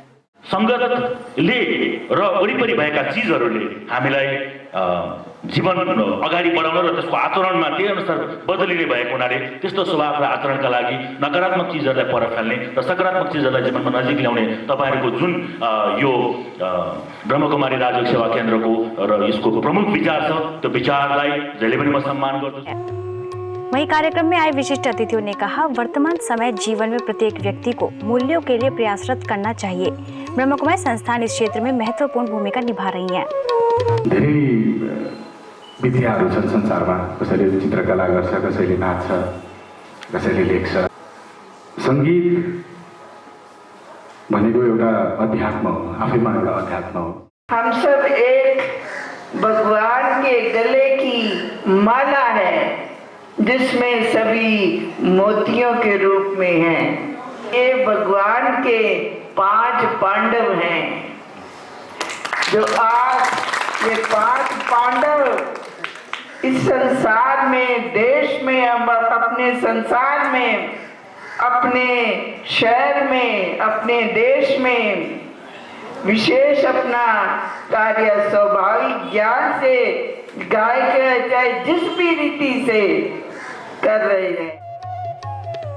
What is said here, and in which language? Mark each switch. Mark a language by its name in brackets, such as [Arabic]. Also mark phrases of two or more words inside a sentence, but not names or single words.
[Nepali] संगतले र वरिपरि भएका चिजहरूले हामीलाई जीवन अगाडि बढाउन र त्यसको आचरणमा त्यही अनुसार बदलिने भएको हुनाले त्यस्तो स्वभाव र आचरणका लागि नकारात्मक चिजहरूलाई पर फाल्ने र सकारात्मक चिजहरूलाई जीवनमा नजिक ल्याउने तपाईहरूको जुन यो ब्रह्मकुमारी राजयोग सेवा केन्द्रको र यसको प्रमुख विचार छ, त्यो विचारलाई जहिले पनि म सम्मान गर्दछु। [Hindi] वहीं कार्यक्रम में आए विशिष्ट अतिथियों ने कहा वर्तमान समय जीवन में प्रत्येक व्यक्ति को मूल्यों के लिए प्रयासरत करना चाहिए। ब्रह्मकुमारी संस्थान इस क्षेत्र में महत्वपूर्ण भूमिका निभा रही है। [Nepali] धेरै विद्याहरू छन् संसारमा, कसैले चित्रकला गर्छ, कसैले नाच्छ, कसैले लेख्छ। संगीत भनेको एउटा अध्यात्म हो, आफैमा एउटा अध्यात्म हो। [Hindi] हम सब एक भगवान के गले की माला है जिसमें सभी मोतियों के रूप में हैं। ये भगवान के 5 पांडव हैं, जो आज ये 5 पांडव इस संसार में, देश में, अपने संसार में, अपने शहर में, अपने देश में विशेष अपना कार्य स्वाभाविक ज्ञान से गाय के चाहे जिस भी रीति से कर रहे हैं।